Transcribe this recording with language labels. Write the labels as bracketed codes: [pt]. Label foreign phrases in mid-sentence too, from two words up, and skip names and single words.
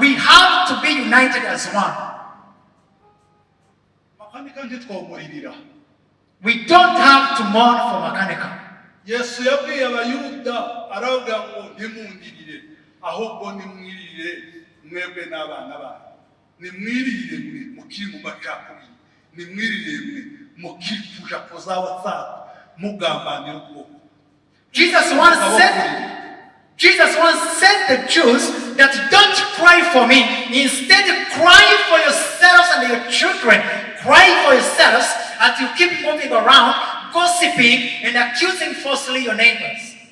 [en] We have to be united as one. We don't have to mourn for Makanika. [rn] Yesu yabwiye abayuda aravuga ngo ntimundirire ahubwo nimwirire mwebwe n'abana banyu. Nimwirire mwe mukiri mu macakubiri. Nimwirire mwe mukiri kuja kuza WhatsApp mugambanira ubwoko. [en] Jesus once said the Jews that don't cry for me. Instead, cry for yourselves and your children. Cry for yourselves as you keep moving around, gossiping and accusing falsely your neighbors.